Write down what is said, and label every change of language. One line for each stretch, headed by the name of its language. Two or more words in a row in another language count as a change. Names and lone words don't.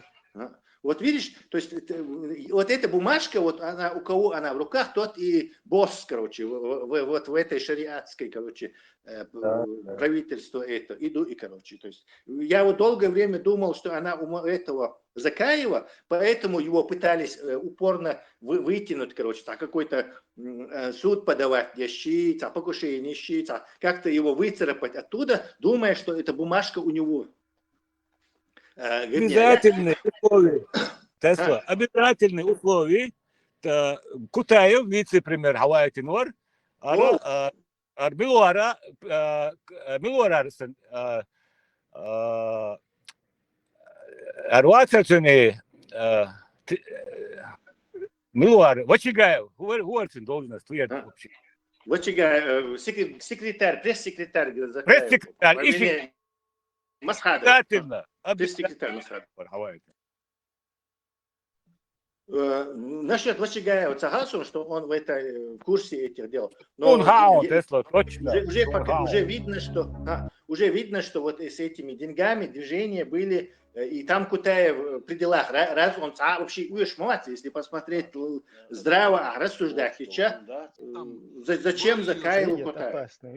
Russian: Вот видишь, то есть вот эта бумажка, вот она у кого она в руках, тот и босс, короче, вот в этой шариатской, короче, правительство это, иду и, короче, то есть я вот долгое время думал, что она у этого Закаева, поэтому его пытались упорно вытянуть, короче, какой-то суд подавать, ящить, покушение, щит, как-то его выцарапать оттуда, думая, что эта бумажка у него. Обязательные условия. Тесла, обязательные условия. Кутаев, вице-премьер Хавай Тинвар, Милуара, Арвацацуни, Милуар, Вачигаев, Хуарцин должность, вообще. Вачигаев, секретарь, пресс-секретарь. Пресс-секретарь, Масхадов. Обязательно. Насчет Вачигаева согласен, что он в курсе этих дел. Но точно. Уже видно, что вот с этими деньгами движения были И там Кутаев в пределах, раз он вообще молодец, если посмотреть здраво, рассуждать, зачем Закаеву Кутаев?